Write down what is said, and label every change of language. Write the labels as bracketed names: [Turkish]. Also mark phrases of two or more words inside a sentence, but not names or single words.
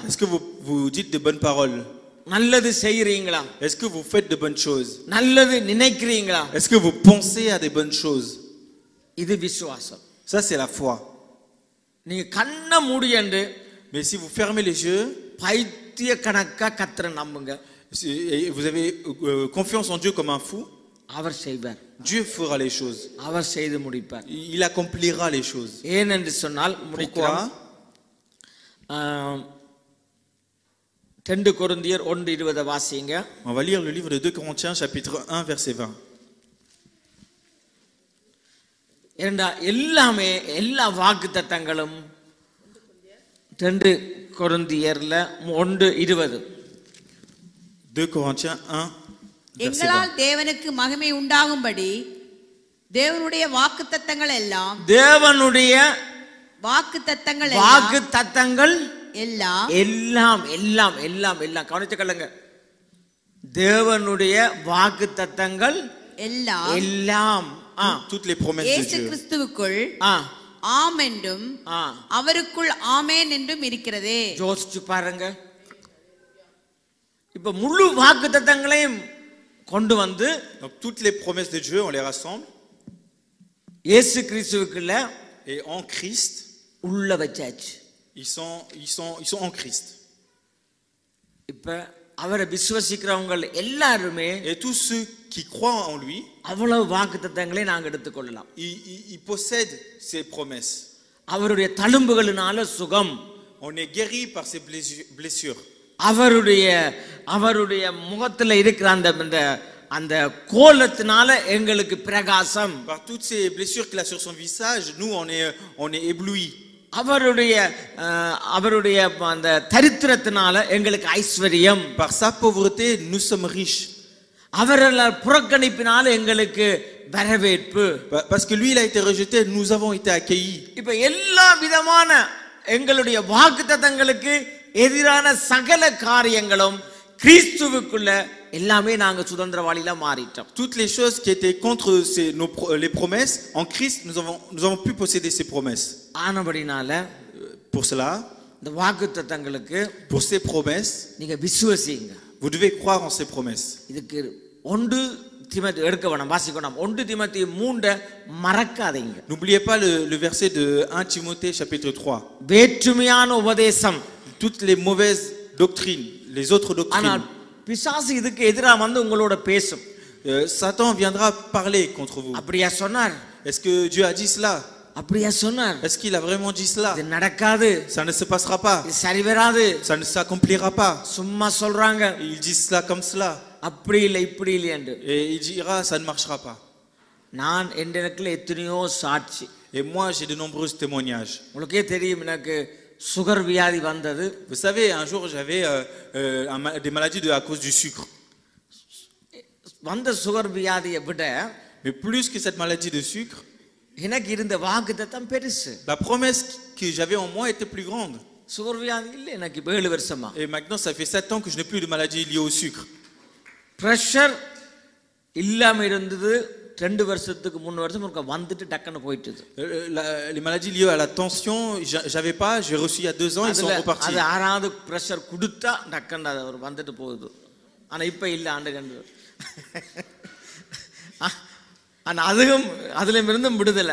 [French] Est-ce que vous dites de bonnes paroles? [Tamil] நல்லது செய்றீங்களா? [French] Est-ce que vous faites de bonnes choses? [Tamil] நல்லது நினைக்கிறீங்களா? [French] Est-ce que vous pensez à des bonnes choses? [Tamil] இது விசுவாசம். [French] Ça, c'est la foi. [Tamil] நீங்க கண்ணை மூடியண்டு [French] Mais si vous fermez les yeux, [Tamil] பைத்திய கணக்கா கர்த்தரை நம்புங்க. [French] et vous avez confiance en Dieu comme un fou, [Tamil] அவர் செய்வார். [French] Dieu fera les choses. [Tamil] அவர் செய்து முடிப்பார். [French] Il accomplira les choses. [Tamil] ஏனென்று சொன்னால் முடிக்கிறோம். 2 கொரிந்தியர் 1:20 வாசிங்க. [French] On va lire le livre de 2 Corinthiens chapitre 1 verset 20. [Tamil] எல்லாமே எல்லா வாக்குத்தத்தங்களும் 2 கொரிந்தியர்ல 1:20. [French] 2 Corinthiens 1 verset 20. [Tamil] எங்களால் தேவனுக்கு மகிமை உண்டாகும்படி தேவனுடைய வாக்குத்தத்தங்கள் எல்லாம் எல்லாம் கவனிச்சுக்கொள்ளுங்க. தேவனுடைய வாக்குத்தத்தங்கள் எல்லாம் [French] toutes les promesses de இயேசு Dieu. [Tamil] கிறிஸ்துவுக்குள் ஆம் என்றும் அவருக்குள் ஆமென் என்றும் இருக்கிறதே. யோசிச்சு பாருங்க. இப்ப முழு வாக்குத்தத்தங்களையும் கொண்டு வந்து [French] Donc toutes les promesses de Dieu on les rassemble [Tamil] இயேசு கிறிஸ்துவுக்குள்ள [French] et en Christ [Tamil] உள்ள வச்சாச்சு. [French] ils sont en Christ. [Tamil] இப்ப அவரை விசுவாசிக்கிறவங்க எல்லாருமே [French] Et tous ceux qui croient en lui, [Tamil] அவ்வளவு வாக்குத்தத்தங்களை நாங்க எடுத்துக்கொள்ளலாம். [French] ils possèdent ces promesses. [Tamil] அவருடைய தழும்புகளினால சுகம். [French] On est guéri par ces blessures. [Tamil] அவருடைய முகத்துல இருக்கிற அந்த கோலத்தினால எங்களுக்கு பிரகாசம். [French] Par toutes ces blessures qu'il a sur son visage, nous on est éblouis. [Tamil] அவருடைய அந்த தரித்திரத்தினால எங்களுக்கு ஐஸ்வரியம். [French] Par sa pauvreté, nous sommes riches. [Tamil] அவரால் புறக்கணிப்பினால எங்களுக்கு வரவேற்பு. [French] Parce que lui il a été rejeté, nous avons été accueillis. [Tamil] இப்ப எல்லா விதமான எங்களுடைய வாக்குத்தத்தங்களுக்கு எதிரான சகல காரியங்களும் கிறிஸ்துவுக்குள்ள எல்லாமே நாங்க சுதந்திரவாளிகளா மாறிட்டோம். [French] Toutes les choses qui étaient contre les promesses, en Christ, nous avons pu posséder ces promesses. [Tamil] ஆனபடினால [French] Pour cela, [Tamil] இந்த வாக்குத்தத்தங்களுக்கு [French] pour ces promesses, [Tamil] நீங்க விசுவாசிங்க. [French] vous devez croire en ces promesses. [Tamil] இதுக்கு 1 தீமோத்தேயு எடுக்க வேணாம், வாசிக்கணும். 1 தீமோத்தேயு 3 மறக்காதீங்க. [French] N'oubliez pas le verset de 1 Timothée chapitre 3. [Tamil] வேற்றுமையான உபதேசம், [French] Toutes les mauvaises doctrines, les autres doctrines. [Tamil] பிசாசு இதுக்கு எதிரா வந்து உங்களோட பேசும். [French] Satan viendra parler contre vous. [Tamil] அப்படியே சொன்னார். [French] Est-ce que Dieu a dit cela? [Tamil] அப்படியே சொன்னார். [French] Est-ce qu'il a vraiment dit cela? [Tamil] இது நடக்காது. [French] Ça ne se passera pas. [Tamil] இது சரி வராது. [French] Ça ne s'accomplira pas. [Tamil] சும்மா சொல்றாங்க. [French] Il dit cela comme cela. [Tamil] அப்படி இல்லை இப்படி இல்லை என்று. [French] Et il dira ça ne marchera pas. [Tamil] நான் என்னிடத்துல எத்தனையோ சாட்சி. [French] Et moi j'ai de nombreux témoignages. [Tamil] உங்களுக்கே தெரியும், எனக்கு சுகர் வியாதி வந்தது. [French] Vous savez, un jour j'avais des maladies à cause du sucre. [Tamil] வந்த சுகர் வியாதியை விட [French] Mais plus que cette maladie de sucre, [Tamil] எனக்கு இருந்த வாக்குத்தத்தம் பெருசு. [French] la promesse que j'avais en moi était plus grande. [Tamil] சுகர் வியாதி இல்லை எனக்கு 7 வருஷமா. [French] Et maintenant ça fait 7 ans que je n'ai plus de maladie liée au sucre. [Tamil] பிரஷர் இல்லாம இருந்தது 2 வருஷத்துக்கு 3 வருஷம் ஒருக்க வந்துட்டு டக்குன்னு போயிட்டுது. [French] Les maladies liées à la tension, j'avais pas, j'ai reçu il y a 2 ans, ils sont repartis. [Tamil] அது ஆறாவது பிரஷர் கொடுத்தா டக்குன்னு அது வந்துட்டு போகுது. ஆனா இப்ப இல்ல ஆண்டு கண்டு. ஆனா அதுல இருந்தும் விடுதலை.